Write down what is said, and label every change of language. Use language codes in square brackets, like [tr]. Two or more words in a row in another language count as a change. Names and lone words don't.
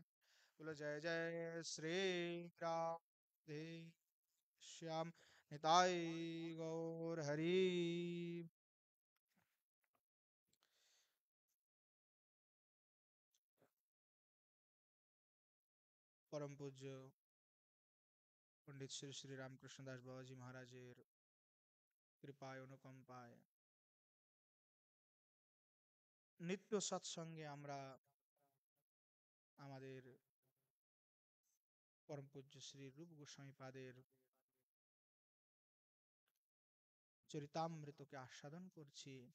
[hi] बोलो जय जय श्री राधे श्याम निताई गौर हरि। [bn] পরম পূজ্য পণ্ডিত শ্রী শ্রী রামকৃষ্ণ দাস বাবাজী মহারাজের কৃপায় অনুকম্পায় নিত্য সৎসঙ্গে আমরা আমাদের পরম পূজ্য শ্রী রূপ গোস্বামী পাদের চরিতামৃতকে আস্বাদন করছি।